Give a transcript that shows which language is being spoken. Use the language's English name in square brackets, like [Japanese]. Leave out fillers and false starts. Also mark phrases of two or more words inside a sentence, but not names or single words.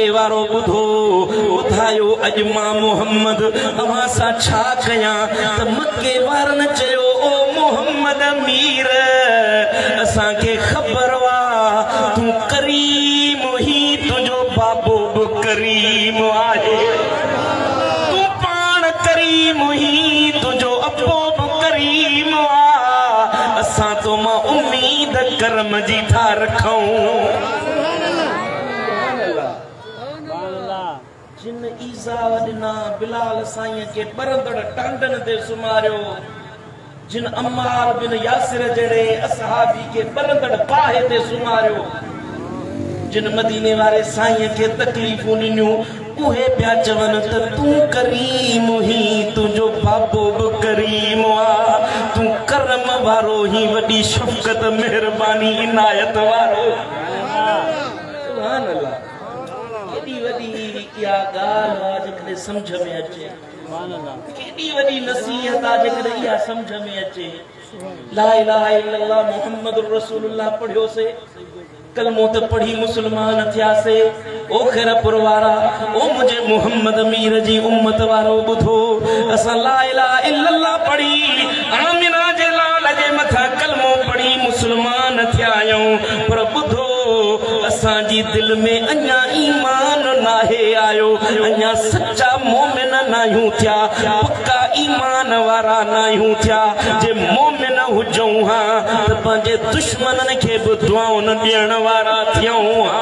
[Sindhi] वारो ॿुधो ॿुधायो अॼु मां मुहम्मद अव्हां सां छा कयां त मक्के वारनि चयो ओ मुहम्मद मीर असांखे ख़बर वा तूं करीम ही तुंहिंजो बाबो बि करीम आहे करीम ही तुझो अब्बो करीम आ असां तो मां उम्मीद करम जी था रखूं। जिन ईज़ा वॾना बिलाल साईं के परंदड़ टांडन ते सुमारियो जिन अम्मार बिन यासिर जड़े असहाबी के परंदड़ पाहे ते सुमारियो जिन मदीने वारे साईं के तकलीफूं ॾिनियूं उहे पिया चवनि त तूं करीम ही तुंहिंजो बाबो बि करीम आ तूं करम वारो ही वॾी शफ़क़त महिरबानी इनायत वारो। [Arabic] سبحان الله [Sindhi] केॾी वॾी इहा ॻाल्हि आहे जेकॾहिं सम्झ में अचे केॾी वॾी नसीहत आहे जेकॾहिं इहा सम्झ में अचे। [Arabic] لا إله إلا الله محمد رسول الله [Sindhi] पढ़ियोसे कलमो त पढ़ी मुसलमान थियासे ओ खैरपुर वारा ओ मुझे मुहम्मद मीर जी उम्मत वारो ॿुधो असां [Arabic] لا إله إلا الله [Sindhi] पढ़ी आमिना जे लाल जे मथा कलमो पढ़ी मुसलमान थिया आहियूं पर ॿुधो असांजी दिल में अञा ईमान नाहे आयो अञा सच्चा मोमिन नाहियूं थिया पक्का ईमान वारा नाहियूं थिया जे मोमिन हुजूं हा त पंहिंजे दुश्मननि खे बि दुआऊं न ॾियण वारा थियूं हा।